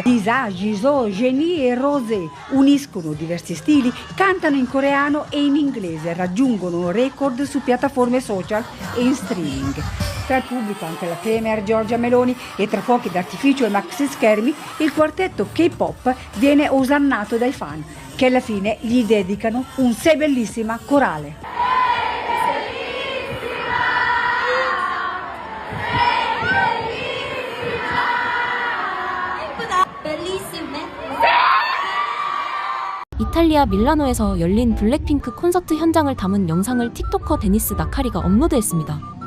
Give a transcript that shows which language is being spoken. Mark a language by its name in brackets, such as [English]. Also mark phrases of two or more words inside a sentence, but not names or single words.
[Italian] Lisa, Jisoo, Jennie e Rosé uniscono diversi stili, cantano in coreano e in inglese, raggiungono record su piattaforme social e in streaming. Tra il pubblico anche la premier Giorgia Meloni e tra fuochi d'artificio e maxi schermi il quartetto K-pop viene osannato dai fan che alla fine gli dedicano un Sei bellissima corale. [Korean] 이탈리아 밀라노에서 열린 블랙핑크 콘서트 현장을 담은 영상을 틱토커 데니스 나카리가 업로드했습니다.